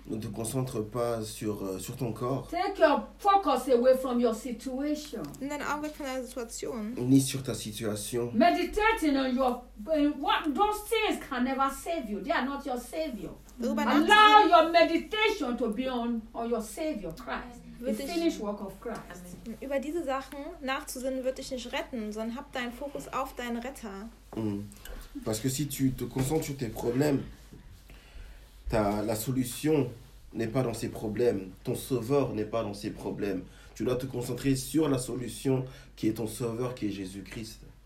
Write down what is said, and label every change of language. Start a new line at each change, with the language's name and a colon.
French: Ne te concentre pas sur ton corps.
English: Take your focus away from your situation.
German: Nimm deine Augen weg von deiner Situation.
French: Ni sur ta situation.
English: Meditating on those things can never save you. They are not your savior. Allow your meditation to be on your savior Christ. Finish work of Christ.
German: Über diese Sachen nachzusinnen wird dich nicht retten, sondern hab deinen Fokus auf deinen Retter.
French: Parce que si tu te concentres sur tes problèmes, la solution n'est pas dans ces problèmes. Ton sauveur n'est pas dans ces problèmes. Tu dois te concentrer sur la solution qui est ton sauveur, qui est Jésus-Christ.